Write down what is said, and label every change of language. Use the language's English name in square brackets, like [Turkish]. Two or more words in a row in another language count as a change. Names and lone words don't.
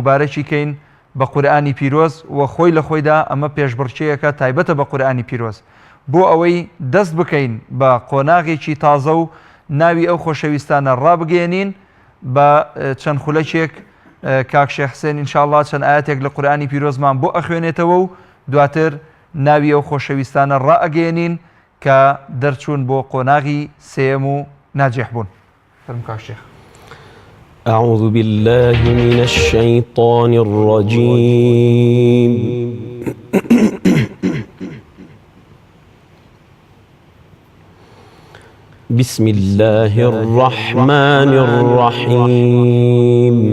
[Central Kurdish] مبارەکی کەین بە قورئانی پیرۆز و خۆی لە خۆیدا ئەمە پێشبڕکێیەکە تایبەتە بە قورئانی پیرۆز بۆ ئەوەی دەست بکەین بە قۆناغێکی تازە و ناوی ئەو خۆشەویستانە ڕابگەێنین بە چەند خولەکێک کاک شێخ حسێن ئینشاءڵڵا چەند ئاەتێک لە قورئانی پیرۆزمان بۆ ئەخوێنێتەوە و دواتر ناوی ئەو خۆشەویستانە ڕائەگەێنین کە دەرچوون بۆ قۆناغی سێەم و ناجێح بوون. فرم کاک شێخ. [Arabic] أعوذ بالله من الشيطان الرجيم بسم الله الرحمن الرحيم